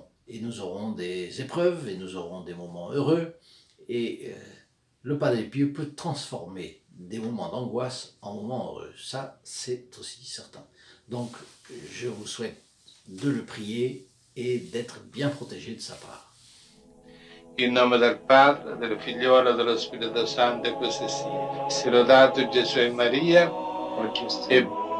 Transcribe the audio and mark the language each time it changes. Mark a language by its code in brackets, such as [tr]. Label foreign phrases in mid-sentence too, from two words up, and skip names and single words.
[fr] Et nous aurons des épreuves et nous aurons des moments heureux. Et le Padre Pio peut transformer des moments d'angoisse en moments heureux. Ça, c'est aussi certain. Donc, je vous souhaite de le prier et d'être bien protégé de sa part. [it] In nome del Padre, del Figliolo e dello Spirito Santo, e così sia. Sia lodato Gesù e Maria, e